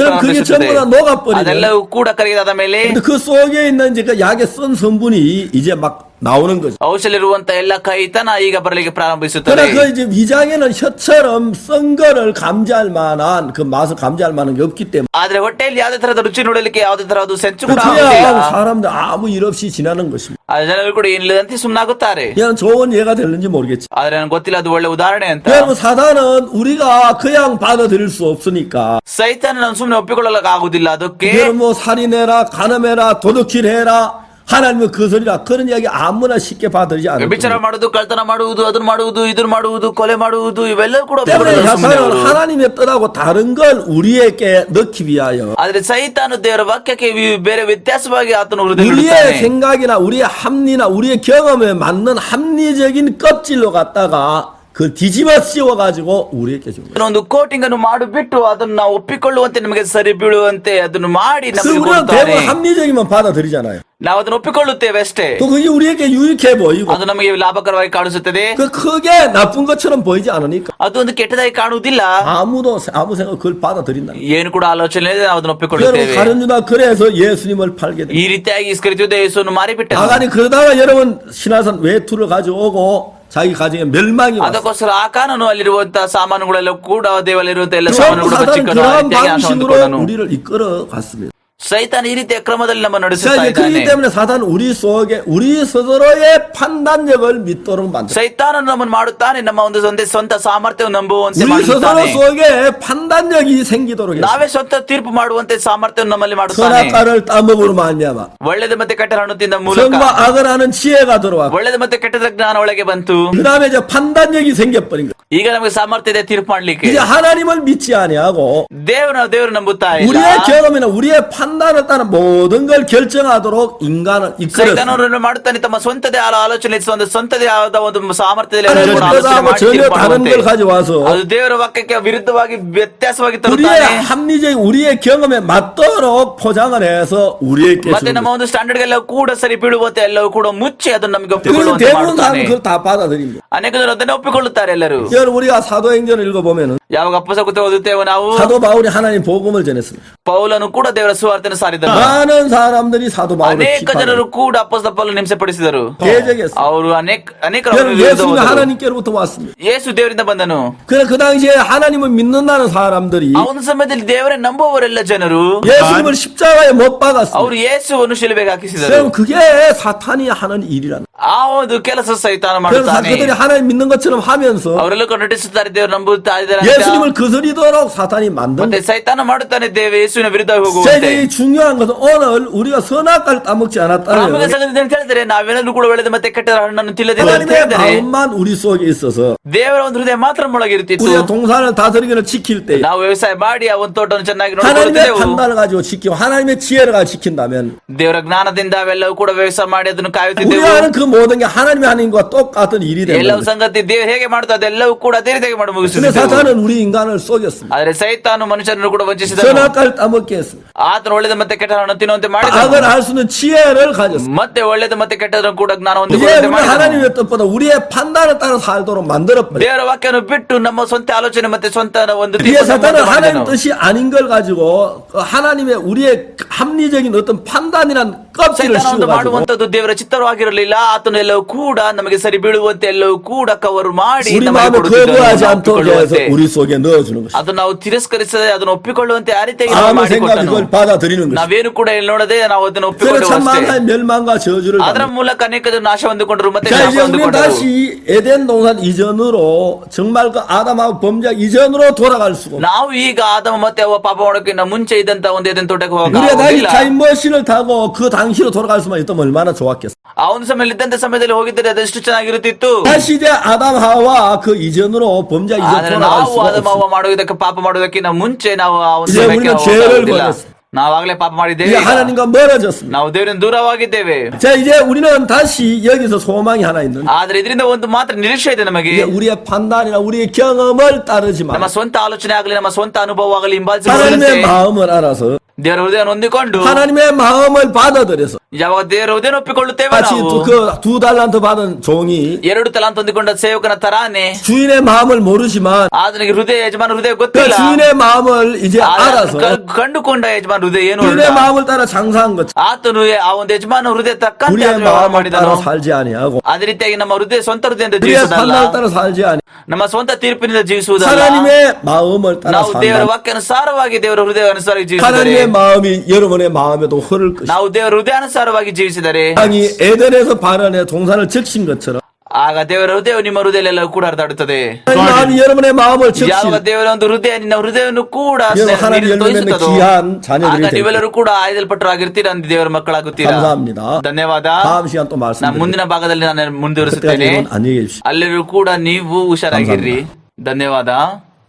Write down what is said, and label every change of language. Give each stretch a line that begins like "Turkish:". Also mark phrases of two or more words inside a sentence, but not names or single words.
Korean: 그럼 그게
Kannada: ಪ್ರಾರಂಭಿಸುತ್ತದೆ.
Korean: 전부 다 녹아버리면
Kannada: ಅದೆಲ್ಲವೂ ಕೂಡ ಕರಗಿದಾದ ಮೇಲೆ
Korean: 근데 그 속에 있는 이제 그 약의 쓴 성분이 이제 막 나오는 거죠.
Kannada: ಔಷಧಿರುವಂತ ಎಲ್ಲ ಕಹಿತನ ಈಗ ಬರಲಿಕ್ಕೆ ಪ್ರಾರಂಭಿಸುತ್ತದೆ.
Korean: 그러나 그 이제 위장에는 혀처럼 쓴 거를 감지할 만한 그 맛을 감지할 만한 게 없기 때문에
Kannada: ಆದ್ರೆ ಹೊಟ್ಟೆಯಲ್ಲಿ ಯಾವುದೇ ತರದ ರುಚಿ ನೋಡಲಿಕ್ಕೆ ಯಾವುದೇ ತರಹದ ಸೆಂಚು ಕೂಡ ಆಗುವುದಿಲ್ಲ.
Korean: 그냥 사람들 아무 일 없이 지나는 것입니다.
Kannada: ಆ ಜನರು ಕೂಡ ಏನಿಲ್ಲದಂತೆ ಸುಮ್ಮನಾಗುತ್ತಾರೆ.
Korean: 그냥 좋은 예가 될는지 모르겠지.
Kannada: ಆದ್ರೆ ನನಗೆ ಗೊತ್ತಿಲ್ಲ ಅದು ಒಳ್ಳೆ ಉದಾಹರಣೆ ಅಂತ.
Korean: 여러분 사단은 우리가 그냥 받아들일 수 없으니까
Kannada: ಸೈತಾನ ನಾನು ಸುಮ್ಮನೆ ಒಪ್ಪಿಕೊಳ್ಳಲಿಕ್ಕೆ ಆಗುದಿಲ್ಲ. ಅದಕ್ಕೆ
Korean: 여러분 뭐 살인해라 간음해라 도둑질해라 하나님의 거슬이라 그런 이야기 아무나 쉽게 받아들이지 않을
Kannada: ವ್ಯಭಿಚಾರ
Korean: 겁니다.
Kannada: ಮಾಡುವುದು, ಕಳ್ತನ ಮಾಡುವುದು, ಅದನ್ನ ಮಾಡುವುದು, ಇದನ್ನ ಮಾಡುವುದು, ಕೊಲೆ ಮಾಡುವುದು ಇವೆಲ್ಲವೂ ಕೂಡ
Korean: 때문에
Kannada: ಒಪ್ಪಿಕೊಳ್ಳಲ್ಲ ಸುಮ್ಮನೆ
Korean: 사단은
Kannada: ಅವರು.
Korean: 하나님의 뜻하고 다른 걸 우리에게 넣기 위하여
Kannada: ಆದ್ರೆ ಸೈತಾನ ದೇವರ ವಾಕ್ಯಕ್ಕೆ ಬೇರೆ ವ್ಯತ್ಯಾಸವಾಗಿ ಆತನು
Korean: 우리의
Kannada: ಹೃದಯ
Korean: 생각이나 우리의 합리나 우리의 경험에 맞는 합리적인 껍질로 갖다가 그 뒤집어 씌워가지고 우리에게 준 거예요.
Kannada: ಒಂದು ಕೋಟಿಂಗ್ ಅನ್ನು ಮಾಡಿಬಿಟ್ಟು ಅದನ್ನು ನಾವು ಒಪ್ಪಿಕೊಳ್ಳುವಂತೆ ನಮಗೆ ಸರಿ ಬೀಳುವಂತೆ ಅದನ್ನು ಮಾಡಿ
Korean: 그래서
Kannada: ನಮಗೆ
Korean: 우리는
Kannada: ಕೊಡ್ತಾನೆ.
Korean: 대부분 합리적이면 받아들이잖아요.
Kannada: ನಾವು ಅದನ್ನು ಒಪ್ಪಿಕೊಳ್ಳುತ್ತೇವೆ ಅಷ್ಟೇ.
Korean: 또 그게 우리에게 유익해 보이고
Kannada: ಅದು ನಮಗೆ ಲಾಭಕರವಾಗಿ ಕಾಣಿಸುತ್ತದೆ.
Korean: 그 크게 나쁜 것처럼 보이지 않으니까
Kannada: ಅದು ಒಂದು ಕೆಟ್ಟದಾಗಿ ಕಾಣುವುದಿಲ್ಲ.
Korean: 아무 생각 그걸 받아들인다.
Kannada: ಏನು ಕೂಡ ಆಲೋಚನೆ ಇಲ್ಲದೆ ನಾವು ಅದನ್ನು
Korean: 여러분
Kannada: ಒಪ್ಪಿಕೊಳ್ಳುತ್ತೇವೆ.
Korean: 가룟 유다 그래서 예수님을 팔게 돼.
Kannada: ಈ ರೀತಿಯಾಗಿ ಇಸ್ಕರಿಯೋತ ಯೇಸುವನ್ನು ಮಾರಿಬಿಟ್ಟ.
Korean: 아간이 그러다가 여러분 신화산 외투를 가져오고 자기 가정에 멸망이 왔어.
Kannada: ಅದಕ್ಕೋಸ್ಕರ ಆಕಾನನು ಅಲ್ಲಿರುವಂತಹ ಸಾಮಾನುಗಳೆಲ್ಲ ಕೂಡ ದೇವರಲ್ಲಿರುವಂತಹ ಎಲ್ಲ
Korean: 그럼
Kannada: ಸಾಮಾನುಗಳು
Korean: 사단은
Kannada: ಚಿಕ್ಕನ
Korean: 그러한
Kannada: ರೀತಿಯಾಗಿ ನಾಶ
Korean: 방식으로
Kannada: ಹೊಂದಿಕೊಂಡನು.
Korean: 우리를 이끌어 갔습니다.
Kannada: ಸೈತಾನ ಈ ರೀತಿಯ ಕ್ರಮದಲ್ಲಿ ನಮ್ಮ
Korean: 자,
Kannada: ನಡೆಸುತ್ತಾ
Korean: 이제
Kannada: ಇದ್ದಾನೆ.
Korean: 그렇기 때문에 사단은 우리 속에 우리 스스로의 판단력을 믿도록 만들어.
Kannada: ಸೈತಾನನು ನಮ್ಮನ್ನು ಮಾಡುತ್ತಾನೆ, ನಮ್ಮ ಒಂದು ಸ್ವಂತ ಸಾಮರ್ಥ್ಯವನ್ನು ನಂಬುವಂತೆ
Korean: 우리 스스로
Kannada: ಮಾಡುತ್ತಾನೆ.
Korean: 속에 판단력이 생기도록 해서
Kannada: ನಾವೇ ಸ್ವಂತ ತೀರ್ಪು ಮಾಡುವಂತೆ ಸಾಮರ್ಥ್ಯವನ್ನು ನಮ್ಮಲ್ಲಿ ಮಾಡುತ್ತಾನೆ.
Korean: 선악과를 따먹으로 말미암아
Kannada: ಒಳ್ಳೆದು ಮತ್ತೆ ಕೆಟ್ಟ ಹಣ್ಣು ತಿಂದ ಮೂಲಕ
Korean: 선과 악을 아는 지혜가 들어왔고
Kannada: ಒಳ್ಳೆದು ಮತ್ತೆ ಕೆಟ್ಟದ ಜ್ಞಾನ ಒಳಗೆ ಬಂತು.
Korean: 그 다음에 이제 판단력이 생겨버린 거예요.
Kannada: ಈಗ ನಮಗೆ ಸಾಮರ್ಥ್ಯ ಇದೆ ತೀರ್ಪು ಮಾಡ್ಲಿಕ್ಕೆ.
Korean: 이제 하나님을 믿지 아니하고
Kannada: ದೇವರು ನಂಬುತ್ತಾ ಇಲ್ಲ.
Korean: 우리의 경험이나 우리의 판단을 따라 모든 걸 결정하도록 인간을 이끌었어요.
Kannada: ಸೈತಾನನು ಮಾಡುತ್ತಾನೆ, ತಮ್ಮ ಸ್ವಂತದೇ ಆಲೋಚನೆ ಸ್ವಂತದೇ ಆದ ಒಂದು ಸಾಮರ್ಥ್ಯದಲ್ಲಿ
Korean: 하나님
Kannada: ಎಲ್ಲವನ್ನೂ ಆಲೋಚನೆ
Korean: 뜻하고
Kannada: ಮಾಡಿ
Korean: 전혀
Kannada: ತೀರ್ಪು
Korean: 다른
Kannada: ಮಾಡುವಂತೆ.
Korean: 걸 가져와서
Kannada: ಅದು ದೇವರ ವಾಕ್ಯಕ್ಕೆ ವಿರುದ್ಧವಾಗಿ ವ್ಯತ್ಯಾಸವಾಗಿ
Korean: 우리의
Kannada: ತರುತ್ತಾನೆ.
Korean: 합리적 우리의 경험에 맞도록 포장을 해서 우리에게
Kannada: ಮತ್ತೆ
Korean: 주는
Kannada: ನಮ್ಮ ಒಂದು ಸ್ಟ್ಯಾಂಡರ್ಡ್ ಎಲ್ಲ ಕೂಡ ಸರಿ ಬೀಳುವಂತೆ ಎಲ್ಲವೂ ಕೂಡ ಮುಚ್ಚಿ ಅದನ್ನು ನಮಗೆ
Korean: 그래서
Kannada: ಒಪ್ಪಿಕೊಳ್ಳುವಂತೆ
Korean: 대부분
Kannada: ಮಾಡುತ್ತಾನೆ.
Korean: 사람은 그걸 다 받아들입니다.
Kannada: ಅನೇಕ ಜನರು ಅದನ್ನೇ ಒಪ್ಪಿಕೊಳ್ಳುತ್ತಾರೆ ಎಲ್ಲರೂ.
Korean: 여러분 우리가 사도행전을 읽어보면은
Kannada: ಯಾವಾಗ ಅಪ್ಪಸಕುತ್ತೆ ಓದುತ್ತೇವೆ ನಾವು,
Korean: 사도 바울이 하나님 복음을 전했습니다.
Kannada: ಪೌಲನು ಕೂಡ ದೇವರ ಸುವಾರ್ತೆಯನ್ನು ಸಾರಿದನು.
Korean: 많은 사람들이 사도 바울을
Kannada: ಅನೇಕ ಜನರು
Korean: 비판했어요.
Kannada: ಕೂಡ ಅಪ್ಪಸ್ತಲ ಪೌಲನನ್ನು ಹಿಂಸೆಪಡಿಸಿದರು.
Korean: 대적했어요.
Kannada: ಅವರು ಅನೇಕರು
Korean: 여러분
Kannada: ಅವರ ವಿರುದ್ಧ
Korean: 예수님이
Kannada: ಹೋದರು.
Korean: 하나님께로부터 왔습니다.
Kannada: ಯೇಸು ದೇವರಿಂದ ಬಂದನು.
Korean: 그래 그 당시에 하나님을 믿는다는 사람들이
Kannada: ಆ ಒಂದು ಸಮಯದಲ್ಲಿ ದೇವರೇ ನಂಬುವವರೆಲ್ಲ ಜನರು
Korean: 예수님을 십자가에 못 박았습니다.
Kannada: ಅವರು ಯೇಸುವನ್ನು ಶಿಲುಬೆಗೆ ಹಾಕಿಸಿದರು.
Korean: 그럼 그게 사탄이 하는 일이라는.
Kannada: ಆ ಒಂದು ಕೆಲಸ ಸೈತಾನ
Korean: 그래서
Kannada: ಮಾಡುತ್ತಾನೆ.
Korean: 그들이 하나님 믿는 것처럼 하면서
Kannada: ಅವರೆಲ್ಲ ನಟಿಸುತ್ತಾರೆ, ದೇವರು ನಂಬುತ್ತಾ ಇದ್ದಾರೆ ಅಂತ.
Korean: 예수님을 거스리도록 사탄이 만든.
Kannada: ಮತ್ತೆ ಸೈತಾನ ಮಾಡುತ್ತಾನೆ ದೇವ ಯೇಸುವಿನ ವಿರುದ್ಧ
Korean: 자,
Kannada: ಹೋಗುವಂತೆ.
Korean: 이제 이 중요한 것은 오늘 우리가 선악과를 따먹지
Kannada: ಪ್ರಾಮುಖ್ಯ
Korean: 않았다면
Kannada: ಸಂಗತಿ ಅಂತ ಹೇಳಿದ್ರೆ ನಾವೇನಾದ್ರೂ ಕೂಡ ಒಳ್ಳೆದ ಮತ್ತೆ ಕೆಟ್ಟ ಹಣ್ಣನ್ನು ತಿನ್ನದಿಲ್ಲ ಅಂತ
Korean: 하나님의
Kannada: ಹೇಳಿದರೆ
Korean: 마음만 우리 속에 있어서
Kannada: ದೇವರ ಒಂದು ಹೃದಯ ಮಾತ್ರ ಮೊಳಗಿರುತ್ತಿತ್ತು.
Korean: 우리가 동산을 다스리기를 지킬 때
Kannada: ನಾವು ವ್ಯವಸಾಯ ಮಾಡಿ ಆ ಒಂದು ತೋಟವನ್ನು ಚೆನ್ನಾಗಿ
Korean: 하나님의
Kannada: ನೋಡಿಕೊಳ್ಳುತ್ತೇವೆ.
Korean: 판단을 가지고 지키고 하나님의 지혜를 가지고 지킨다면
Kannada: ದೇವರ ಜ್ಞಾನದಿಂದ ಅವೆಲ್ಲವೂ ಕೂಡ ವ್ಯವಸಾಯ ಮಾಡಿ ಅದನ್ನು
Korean: 우리가
Kannada: ಕಾಯುತ್ತಿದ್ದೆವು.
Korean: 하는 그 모든 게 하나님의 하나님과 똑같은 일이 되는
Kannada: ಎಲ್ಲವೂ
Korean: 거예요.
Kannada: ಸಂಗತಿ ದೇವರು ಹೇಗೆ ಮಾಡ್ತಾ ಅದೆಲ್ಲವೂ ಕೂಡ ಅದೇ ರೀತಿಯಾಗಿ ಮಾಡಿ
Korean: 근데
Kannada: ಮುಗಿಸಿದ್ದೆವು.
Korean: 사탄은 우리 인간을 속였습니다.
Kannada: ಆದ್ರೆ ಸೈತಾನು ಮನುಷ್ಯರನ್ನು ಕೂಡ ವಂಚಿಸಿದನು.
Korean: 선악과를 따먹게 했습니다.
Kannada: ಆತನು ಒಳ್ಳೆದ ಮತ್ತೆ ಕೆಟ್ಟ ಹಣ್ಣನ್ನು ತಿನ್ನುವಂತೆ ಮಾಡಿದನು.
Korean: 악을 알 수 있는 지혜를 가졌습니다.
Kannada: ಮತ್ತೆ ಒಳ್ಳೆದ ಮತ್ತೆ ಕೆಟ್ಟದನ್ನು ಕೂಡ ಜ್ಞಾನ
Korean: 이제
Kannada: ಹೊಂದಿಕೊಳ್ಳುವಂತೆ
Korean: 우리
Kannada: ಮಾಡಿದನು.
Korean: 하나님의 뜻보다 우리의 판단을 따라 살도록 만들어버려요.
Kannada: ದೇವರ ವಾಕ್ಯವನ್ನು ಬಿಟ್ಟು ನಮ್ಮ ಸ್ವಂತ ಆಲೋಚನೆ ಮತ್ತೆ ಸ್ವಂತ ಒಂದು
Korean: 이게
Kannada: ತೀರ್ಪನ್ನು
Korean: 사탄은 하나님
Kannada: ಮಾಡಿದನು.
Korean: 뜻이 아닌 걸 가지고 그 하나님의 우리의 합리적인 어떤 판단이란 껍질을
Kannada: ಸೈತಾನ ಒಂದು
Korean: 씌워가지고
Kannada: ಮಾಡುವಂತದ್ದು ದೇವರ ಚಿತ್ತವಾಗಿರಲಿಲ್ಲ. ಆತನು ಎಲ್ಲವೂ ಕೂಡ ನಮಗೆ ಸರಿ ಬೀಳುವಂತೆ ಎಲ್ಲವೂ ಕೂಡ ಕವರ್ ಮಾಡಿ
Korean: 우리
Kannada: ನಮಗೆ
Korean: 마음을
Kannada: ಕೊಡುತ್ತಿದ್ದನು.
Korean: 거부하지
Kannada: ನಾವು
Korean: 않도록 해서
Kannada: ಒಪ್ಪಿಕೊಳ್ಳುವಂತೆ.
Korean: 우리 속에 넣어주는 것이죠.
Kannada: ಅದು ನಾವು ತಿರಸ್ಕರಿಸದೆ ಅದನ್ನು ಒಪ್ಪಿಕೊಳ್ಳುವಂತೆ ಆ ರೀತಿಯಾಗಿ ನಾವು
Korean: 아무 생각이
Kannada: ಮಾಡಿಕೊಟ್ಟನು.
Korean: 그걸 받아들이는 것이죠.
Kannada: ನಾವೇನು ಕೂಡ ಇಲ್ಲಿ ನೋಡದೆ ನಾವು ಅದನ್ನು
Korean: 그래서
Kannada: ಒಪ್ಪಿಕೊಳ್ಳುವ
Korean: 참
Kannada: ಅಷ್ಟೇ.
Korean: 많은 멸망과 저주를
Kannada: ಅದರ
Korean: 받는.
Kannada: ಮೂಲಕ ಅನೇಕ ಜನ ನಾಶ ಹೊಂದಿಕೊಂಡರು ಮತ್ತೆ
Korean: 자
Kannada: ಶಾಪ
Korean: 이제 우리는
Kannada: ಹೊಂದಿಕೊಂಡರು.
Korean: 다시 에덴 동산 이전으로 정말 그 아담하고 범죄 이전으로 돌아갈 수가 없어요.
Kannada: ನಾವು ಈಗ ಆದಮ ಮತ್ತೆ ಅವ್ವ ಪಾಪ ಮಾಡೋಕ್ಕಿಂತ ಮುಂಚೆ ಇದ್ದಂತ ಒಂದು ಏದೆನ್ ತೋಟಕ್ಕೆ
Korean: 우리가 다시
Kannada: ಹೋಗಲಿಲ್ಲ.
Korean: 타임머신을 타고 그 당시로 돌아갈 수만 있다면 얼마나 좋았겠어.
Kannada: ಆ ಒಂದು ಸಮಯದಲ್ಲಿ ಇದ್ದಂತ ಸಮಯದಲ್ಲಿ ಹೋಗಿದ್ದರೆ ಅದೆಷ್ಟು ಚೆನ್ನಾಗಿರುತ್ತಿತ್ತು.
Korean: 다시 이제 아담 하와 그 이전으로 범죄 이전
Kannada: ಆದ್ರೆ
Korean: 돌아갈
Kannada: ನಾವು
Korean: 수가
Kannada: ಆದಮ
Korean: 없어요.
Kannada: ಅವ್ವ ಮಾಡುವುದಕ್ಕೆ ಪಾಪ ಮಾಡುವುದಕ್ಕಿಂತ ಮುಂಚೆ ನಾವು ಆ ಒಂದು
Korean: 이제
Kannada: ಸಮಯಕ್ಕೆ
Korean: 우리는 죄를
Kannada: ಹೋಗುವುದಿಲ್ಲ.
Korean: 범했어요.
Kannada: ನಾವಾಗಲೇ ಪಾಪ ಮಾಡಿದ್ದೇವೆ.
Korean: 이제
Kannada: ಈಗ
Korean: 하나님과 멀어졌습니다.
Kannada: ನಾವು ದೇವರಿಂದ ದೂರವಾಗಿದ್ದೇವೆ.
Korean: 자 이제 우리는 다시 여기서 소망이 하나 있는데
Kannada: ಆದ್ರೆ ಇದರಿಂದ ಒಂದು ಮಾತ್ರ ನಿರೀಕ್ಷೆ ಇದೆ ನಮಗೆ.
Korean: 이게 우리의 판단이나 우리의 경험을 따르지
Kannada: ನಮ್ಮ
Korean: 마.
Kannada: ಸ್ವಂತ ಆಲೋಚನೆ ಆಗಲಿ ನಮ್ಮ ಸ್ವಂತ ಅನುಭವ ಆಗಲಿ ಹಿಂಬಾಲಿಸಿ
Korean: 하나님의 마음을 알아서
Kannada: ದೇವರ ಹೃದಯ ಹೊಂದಿಕೊಂಡು
Korean: 하나님의 마음을 받아들여서
Kannada: ಯಾವಾಗ ದೇವರ ಹೃದಯ ಒಪ್ಪಿಕೊಳ್ಳುತ್ತೇವೆ
Korean: 마치
Kannada: ನಾವು
Korean: 그 2 달란트 받은 종이
Kannada: 2 ತಲಾಂತ ಹೊಂದಿಕೊಂಡ ಸೇವಕನ ತರಾನೆ
Korean: 주인의 마음을 모르지만
Kannada: ಆತನಿಗೆ ಹೃದಯ ಯಜಮಾನ ಹೃದಯ
Korean: 그
Kannada: ಗೊತ್ತಿಲ್ಲ.
Korean: 주인의 마음을 이제 알아서
Kannada: ಕಂಡುಕೊಂಡ ಯಜಮಾನ ಹೃದಯ ಏನು
Korean: 주인의
Kannada: ಅಂತ.
Korean: 마음을 따라 장사한 것
Kannada: ಆತನು ಆ ಒಂದು ಯಜಮಾನ ಹೃದಯ ತಕ್ಕಂತೆ
Korean: 우리의
Kannada: ಆತನು ವ್ಯವಹಾರ
Korean: 마음을
Kannada: ಮಾಡಿದನು.
Korean: 따라 살지 아니하고
Kannada: ಅದೇ ರೀತಿಯಾಗಿ ನಮ್ಮ ಹೃದಯ ಸ್ವಂತ ಹೃದಯದಿಂದ
Korean: 우리의
Kannada: ಜೀವಿಸುವುದಲ್ಲ,
Korean: 판단을 따라 살지 아니
Kannada: ನಮ್ಮ ಸ್ವಂತ ತೀರ್ಪಿನಿಂದ ಜೀವಿಸುವುದಲ್ಲ.
Korean: 하나님의 마음을 따라
Kannada: ನಾವು ದೇವರ
Korean: 산다.
Kannada: ವಾಕ್ಯಾನುಸಾರವಾಗಿ ದೇವರ ಹೃದಯ ಅನುಸಾರವಾಗಿ ಜೀವಿಸಿದರೆ,
Korean: 하나님의 마음이 여러분의 마음에도 흐를 것이다.
Kannada: ನಾವು ದೇವರ ಹೃದಯಾನುಸಾರವಾಗಿ ಜೀವಿಸಿದರೆ
Korean: 땅이 에덴에서 발언해 동산을 적신 것처럼
Kannada: ಆಗ ದೇವರ ಹೃದಯ ನಿಮ್ಮ ಹೃದಯದಲ್ಲೆಲ್ಲ ಕೂಡ ಹರಿದಾಡುತ್ತದೆ.
Korean: 하나님 마음이 여러분의 마음을 적신
Kannada: ಯಾವ ದೇವರ ಒಂದು ಹೃದಯ ನಿನ್ನ ಹೃದಯವನ್ನು ಕೂಡ
Korean: 여러분 하나님 열매맺는
Kannada: ತೋರಿಸುತ್ತದೋ,
Korean: 귀한
Kannada: ಆಗ
Korean: 자녀들이 됩니다.
Kannada: ನೀವೆಲ್ಲರೂ ಕೂಡ ಆಯ್ದಲ್ಪಟ್ಟರಾಗಿರ್ತೀರಾ, ದೇವರ ಮಕ್ಕಳಾಗುತ್ತೀರಾ.
Korean: 감사합니다.
Kannada: ಧನ್ಯವಾದ.
Korean: 다음 시간 또
Kannada: ನಾನು
Korean: 말씀드릴게요.
Kannada: ಮುಂದಿನ ಭಾಗದಲ್ಲಿ ನಾನು
Korean: 그때까지
Kannada: ಮುಂದುವರಿಸುತ್ತೇನೆ.
Korean: 여러분 안녕히 계십시오.
Kannada: ಅಲ್ಲೆಲ್ಲರೂ ಕೂಡ ನೀವು ಹುಷಾರಾಗಿರ್ರಿ. ಧನ್ಯವಾದ.